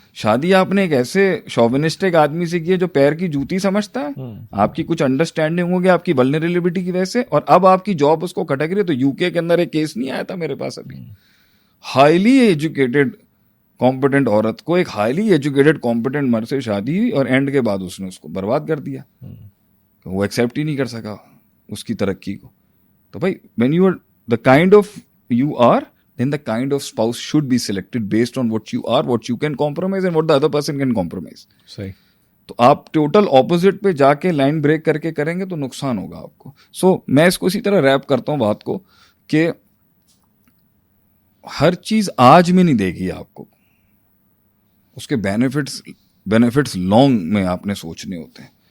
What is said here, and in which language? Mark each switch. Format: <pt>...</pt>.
<ur>شادی آپ نے ایک ایسے شوونسٹک آدمی سے کی ہے جو پیر کی جوتی سمجھتا ہے, آپ کی کچھ انڈرسٹینڈنگ ہوگی آپ کی ولنریبلٹی کی وجہ سے, اور اب آپ کی جاب اس کو کھٹک رہی ہے. تو یو کے اندر ایک کیس نہیں آیا تھا میرے پاس ابھی, ہائیلی ایجوکیٹڈ کمپیٹنٹ عورت کو ایک ہائیلی ایجوکیٹڈ کمپیٹنٹ مرد سے شادی ہوئی, اور اینڈ کے بعد اس نے اس کو برباد کر دیا, وہ ایکسیپٹ ہی نہیں کر سکا اس کی ترقی کو. تو بھائی</ur> <en>when you are the kind of you are, then the kind of spouse should be selected based on what you are, what you can compromise and what the other person can compromise.</en> <ur>صحیح. تو آپ total opposite پہ جا کے line break کر کے کریں گے تو نقصان ہوگا آپ کو. سو میں اس کو اسی طرح ریپ کرتا ہوں بات کو کہ ہر چیز آج میں نہیں دے گی آپ کو, اس کے بینیفٹس لانگ میں آپ نے سوچنے ہوتے ہیں.</ur>